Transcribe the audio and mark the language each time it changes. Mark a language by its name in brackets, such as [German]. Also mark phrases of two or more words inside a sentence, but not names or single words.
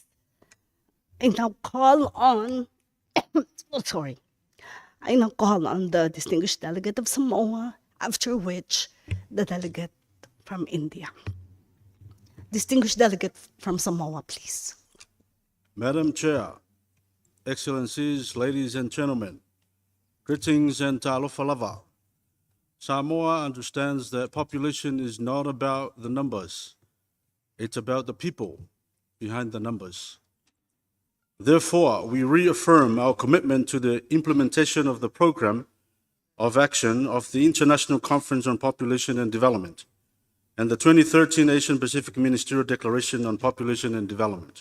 [English] I now call on, I now call on the distinguished delegate of Samoa, after which the delegate from India. Distinguished delegate from Samoa, please. Madam Chair, Excellencies, ladies and gentlemen, greetings and [Samoan] talofa lava. [English] Samoa understands that population is not about the numbers. It's about the people behind the numbers. Therefore, we reaffirm our commitment to the implementation of the program of action of the International Conference on Population and Development and the 2013 Asian Pacific Ministerial Declaration on Population and Development.